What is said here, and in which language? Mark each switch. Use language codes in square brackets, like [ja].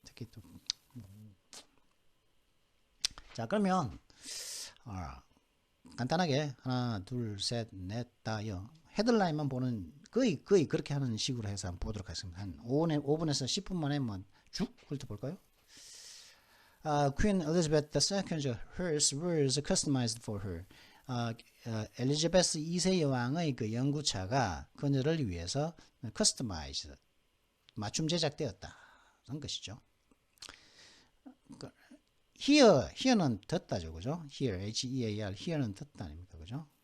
[ko] 특히 또 자, 그러면 간단하게 하나 둘 셋 넷 다여 헤드라인만 보는 거의 그렇게 하는 식으로 해서 한번 보도록 하겠습니다. 한 5분에서 10분 만에 쭉 훑어볼까요? [en] Queen Elizabeth II, hers was customized for her. [ko] 엘리자베스 2세 여왕의 그 연구차가 그녀를 위해서 customized, 맞춤 제작되었다는 것이죠. hear는 듣다죠, 그죠? hear, H-E-A-R, hear는 듣다 아닙니까, 그죠?